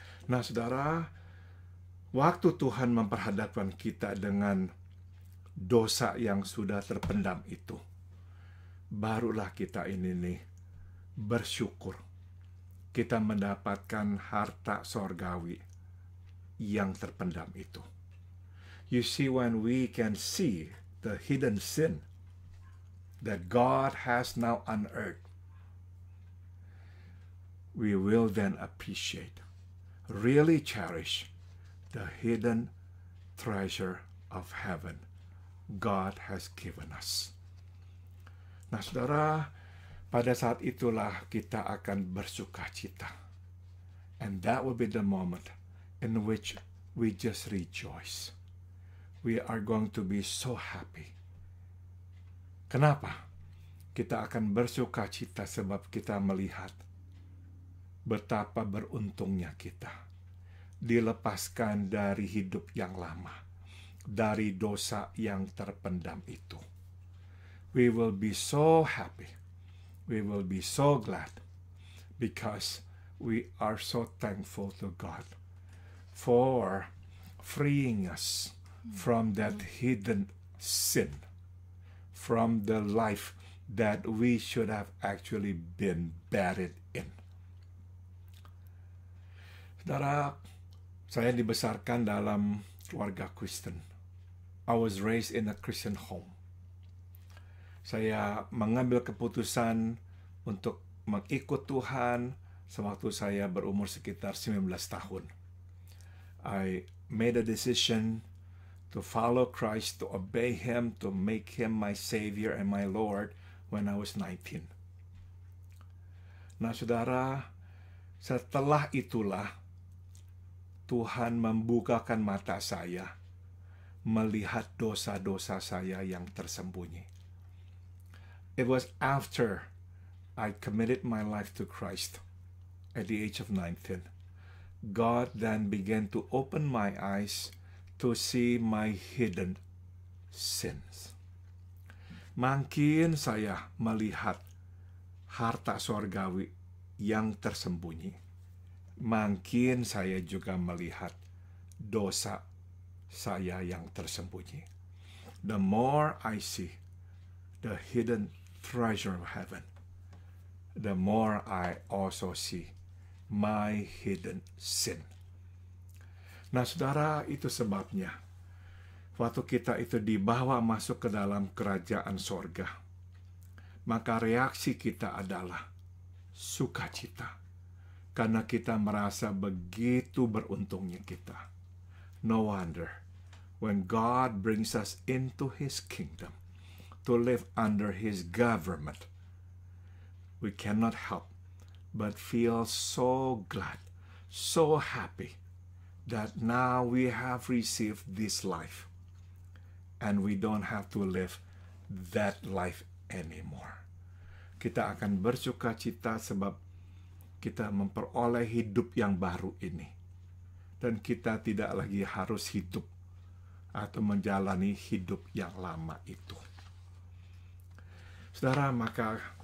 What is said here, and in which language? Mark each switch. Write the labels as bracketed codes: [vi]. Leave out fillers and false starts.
[id] Nah, saudara, waktu Tuhan memperhadapkan kita dengan dosa yang sudah terpendam itu, barulah kita ini nih bersyukur kita mendapatkan harta sorgawi yang terpendam itu. [en] You see, when we can see the hidden sin that God has now unearthed, we will then appreciate, really cherish the hidden treasure of heaven God has given us. [id] Nah, saudara, pada saat itulah kita akan bersuka cita. [en] And that will be the moment in which we just rejoice. We are going to be so happy. [id] Kenapa? Kita akan bersuka cita sebab kita melihat betapa beruntungnya kita dilepaskan dari hidup yang lama, dari dosa yang terpendam itu. [en] We will be so happy. We will be so glad because we are so thankful to God for freeing us from that hidden sin, from the life that we should have actually been buried in. [id] Saudara, saya dibesarkan dalam keluarga Kristen. [en] I was raised in a Christian home. [id] Saya mengambil keputusan untuk mengikut Tuhan sewaktu saya berumur sekitar 19 tahun. [en] I made a decision to follow Christ, to obey Him, to make Him my Savior and my Lord when I was 19. [id] Nah, saudara, setelah itulah Tuhan membukakan mata saya melihat dosa-dosa saya yang tersembunyi. [en] It was after I committed my life to Christ at the age of 19. God then began to open my eyes to see my hidden sins. [id] Makin saya melihat harta sorgawi yang tersembunyi, makin saya juga melihat dosa saya yang tersembunyi. [en] The more I see the hidden treasure of heaven, the more I also see my hidden sin. [id] Nah, saudara, itu sebabnya waktu kita itu dibawa masuk ke dalam kerajaan sorga, maka reaksi kita adalah sukacita, karena kita merasa begitu beruntungnya kita. [en] No wonder when God brings us into His kingdom to live under His government, we cannot help but feel so glad, so happy that now we have received this life and we don't have to live that life anymore. [id] Kita akan bersuka cita sebab kita memperoleh hidup yang baru ini, dan kita tidak lagi harus hidup atau menjalani hidup yang lama itu. Saudara, maka